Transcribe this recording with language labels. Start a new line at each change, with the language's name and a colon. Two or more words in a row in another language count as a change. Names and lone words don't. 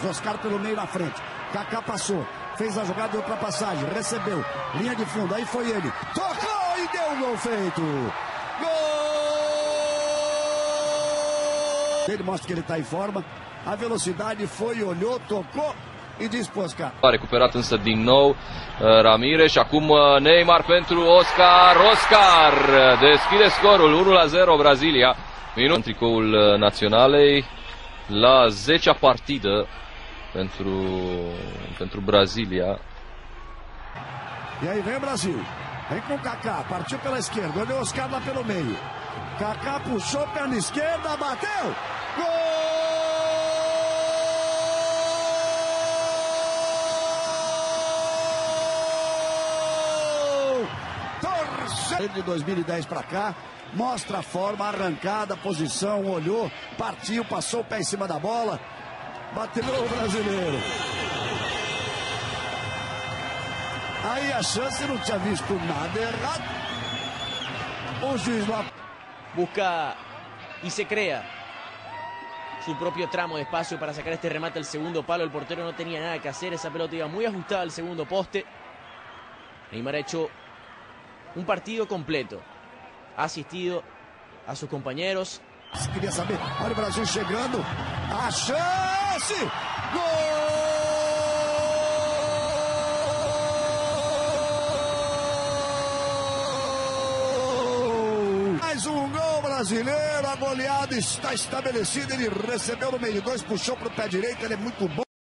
Portuguese: Oscar pelo meio na frente. Kaká passou, fez a jogada de ultrapassagem, recebeu, linha de fundo, aí foi ele. Tocou e deu um gol feito. Gol! Ele mostra que ele está em forma. A velocidade foi, olhou, tocou
Romanian: și dispus
Portuguese: Oscar.
Romanian: A recuperat însă din nou Ramirez și acum Neymar pentru Oscar. Oscar deschide scorul 1-0 Brazilia. Minut în tricoul naționalei la 10-a partidă pentru Brasília.
Portuguese: E aí vem o Brasil. Vem com o Kaká, partiu pela esquerda, olhou Oscar lá pelo meio. Kaká puxou, perna esquerda, bateu. Gol! De 2010 para cá, mostra a forma, a arrancada, a posição, olhou, partiu, passou o pé em cima da bola, bateu o brasileiro. Aí a chance, não tinha visto nada errado. O juiz lá
Spanish: busca y se crea su propio tramo de espacio para sacar este remate al segundo palo. El portero no tenía nada que hacer, esa pelota iba muy ajustada al segundo poste. Neymar ha hecho un partido completo, ha asistido a sus compañeros.
Portuguese: Queria saber, olha o Brasil chegando, a chance, gol! Mais um gol brasileiro, a goleada está estabelecida, ele recebeu no meio de dois, puxou para o pé direito, ele é muito bom.